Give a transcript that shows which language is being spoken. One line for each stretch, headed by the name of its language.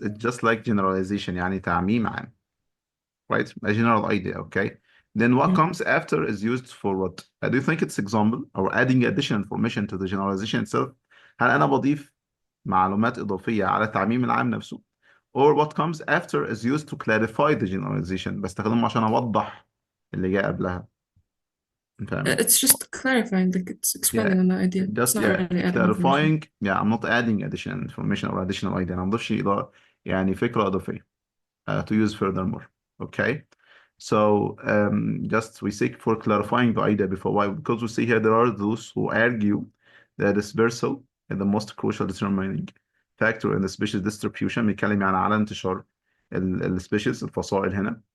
English: It's just like generalization,
Arabic: يعني تعميم عام.
English: Right? A general idea, okay? Then what comes after is used for what? Do you think it's example or adding additional information to the generalization itself?
Arabic: هل أنا بضيف معلومات إضافية على التعميم العام نفسه؟
English: Or what comes after is used to clarify the generalization.
Arabic: بستخدمه عشان أوضح اللي جاء قبلها. فاهمين؟
English: It's just clarifying, like it's expanding on the idea. It's Just not really adding information. clarifying. Yeah, I'm not adding additional information or additional idea.
Arabic: أنا ما بضيفش يعني فكرة إضافية.
English: To use furthermore. Okay. So just we seek for clarifying the idea before. Why? Because we see here there are those who argue that dispersal is the most crucial determining factor in the species distribution.
Arabic: بيتكلم يعني على انتشار السبيشيز الفصائل هنا.